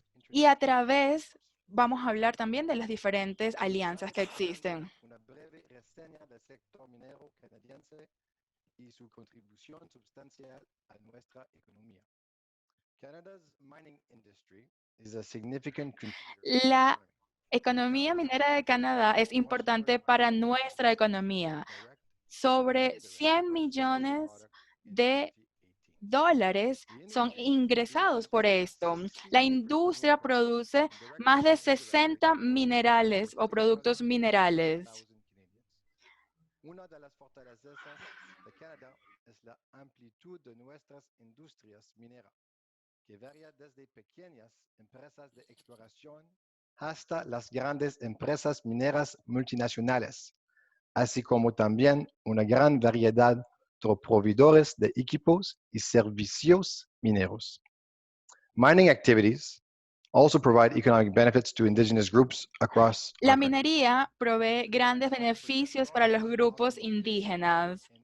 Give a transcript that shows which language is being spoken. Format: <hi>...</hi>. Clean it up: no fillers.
<es>Y a través, vamos a hablar también de las diferentes alianzas que existen. Una breve reseña del sector minero canadiense y su contribución sustancial a nuestra economía.</es> <en>Canada's mining industry is a significant contributor</en> <es>La economía minera de Canadá es importante para nuestra economía. Sobre 100 millones de dólares son ingresados por esto. La industria produce más de 60 minerales o productos minerales. Una de las fortalezas de Canadá es la amplitud de nuestras industrias mineras, que varía desde pequeñas empresas de exploración hasta las grandes empresas mineras multinacionales, así como también una gran variedad de proveedores de equipos y servicios mineros.</es> <en>Mining activities also provide economic benefits to indigenous groups across</en> <es>La</es> <en>our country.</en> <es>minería provee grandes beneficios para los grupos indígenas.</es>